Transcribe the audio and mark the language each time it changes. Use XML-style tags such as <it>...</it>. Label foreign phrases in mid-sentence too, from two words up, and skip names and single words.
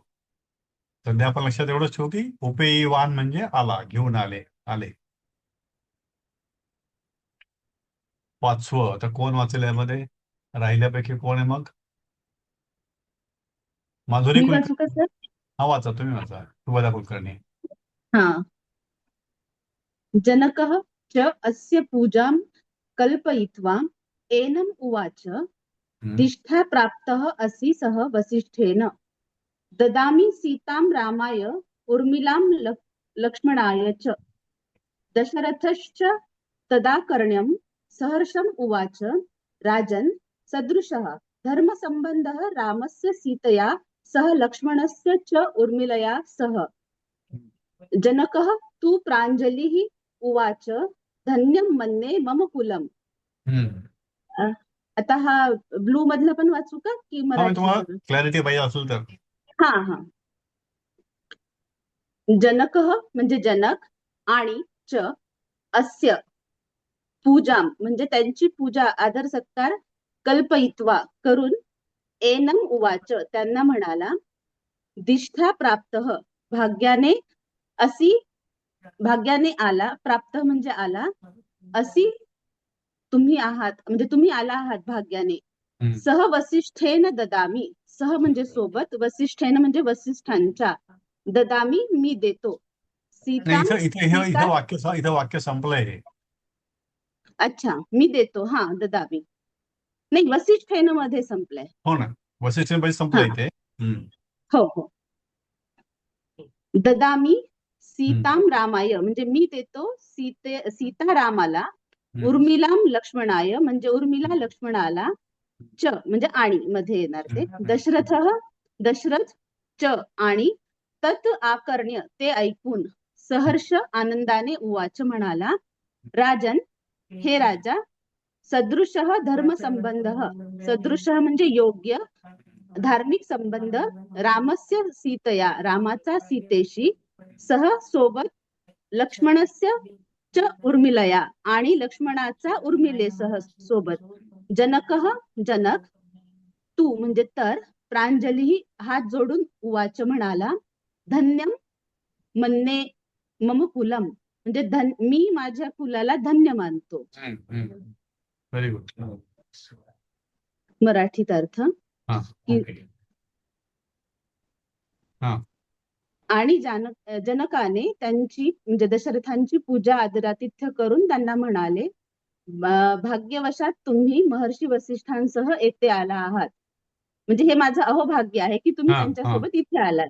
<mr>सध्या आपण लक्षात एवढंच ठेवू की उपेयवान म्हणजे आला, घेऊन आले, आले. पाचवं आता कोण वाचेल यामध्ये? राहिल्यापैकी कोण आहे मग? माधुरी मी वाचू का कुलकर्णी. सर? हा वाचा, तुम्ही वाचा. शुभदा कुलकर्णी. हा.</mr> <sa>जनकः च अस्य पूजां कल्पयित्वा एनम् उवाच दिष्ठा प्राप्तः असि सः वसिष्ठेन ददामि सीतां रामाय उर्मिलां लक्ष्मणाय च. दशरथश्च तदा कर्ण्यं सहर्षम् उवाच राजन् सदृशः धर्मसम्बन्धः रामस्य सीतया सह लक्ष्मणस्य च उर्मिलया सह. जनकः तु प्राञ्जलिः उवाच धन्यं मन्ये मम कुलम्.</sa> <mr>आता हा ब्लू मधला पण वाचू का की हा, मराठी तुम्हाला सगळं? क्लॅरिटी पाहिजे असेल तर. हा हा. जनकः म्हणजे जनक आणि</mr> <sa>च अस्य पूजा</sa> <mr>म्हणजे त्यांची पूजा आदर सत्कार कल्पयित्वा करून</mr> <sa>एनम उवाच</sa> <mr>त्यांना म्हणाला</mr> <sa>दिष्ठा प्राप्त</sa> <mr>भाग्याने असी भाग्याने आला प्राप्त म्हणजे आला असी तुम्ही आहात म्हणजे तुम्ही आला आहात भाग्याने.</mr> <sa>सह वसिष्ठेन ददामी</sa> <mr>सह म्हणजे सोबत वसिष्ठेन म्हणजे वसिष्ठांच्या ददामी मी देतो नाही, सीता इथं वाक्य संपलंय हे. अच्छा मी देतो हा ददामी नाही वसिष्ठेन मध्ये संपलंय. हो ना, वसिष्ठ संपलंय इथे. हो हो.</mr> <sa>ददामी सीतां रामाय</sa> <mr>म्हणजे मी देतो सीता रामाला</mr> <sa>उर्मिलाम लक्ष्मणाय</sa> <mr>म्हणजे उर्मिला लक्ष्मणाला च म्हणजे आणि मध्ये येणार ते दशरथ च आणि</mr> <sa>तत् आकर्ण्य</sa> <mr>ते ऐकून सहर्ष आनंदाने उवाच म्हणाला राजन हे राजा</mr> <sa>सदृशः धर्मसंबंध</sa> <mr>सदृशः म्हणजे योग्य धार्मिक संबंध</mr> <sa>रामस्य सीतया</sa> <mr>रामाचा सीतेशी सह सोबत</mr> <sa>लक्ष्मणस्य च उर्मिलया</sa> <mr>आणि लक्ष्मणाचा उर्मिलेसह सोबत. जनकः जनक तू म्हणजे तर प्रांजली हात जोडून उवाच म्हणाला</mr> <sa>धन्यम मन्ये मम कुलम</sa> <mr>म्हणजे मी माझ्या कुलाला धन्य मानतो.</mr> <en>व्हेरी गुड.</en> <mr>मराठीत अर्थ आणि जनकाने त्यांची म्हणजे दशरथांची पूजा आदरातिथ्य करून त्यांना म्हणाले भाग्यवशात तुम्ही महर्षी वसिष्ठांसह येथे आला आहात म्हणजे हे माझं अहोभाग्य आहे की तुम्ही त्यांच्यासोबत इथे आलात.</mr>